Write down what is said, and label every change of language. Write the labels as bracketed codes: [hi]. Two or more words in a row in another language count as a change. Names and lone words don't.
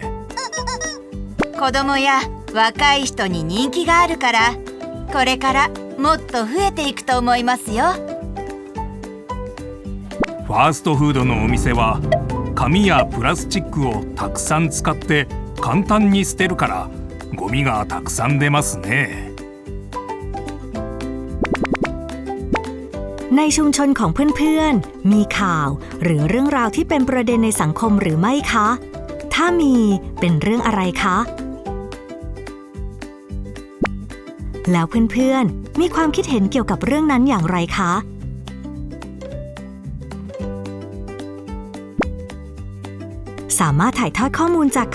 [ja] 子供や若い人に人気があるからこれからもっと増えていくと思いますよ。ファーストフードのお店は紙やプラスチックをたくさん使って簡単に捨てるからゴミがたくさん出ますね。 [th] ในชุมชนของเพื่อนๆมีข่าวหรือเรื่องราวที่เป็นประเด็นในสังคมหรือไม่คะถ้ามีเป็นเรื่องอะไรคะ แล้วเพื่อนๆมีความคิดเห็นเกี่ยวกับเรื่องนั้นอย่างไรคะสามารถถ่ายทอดข้อมูลจาก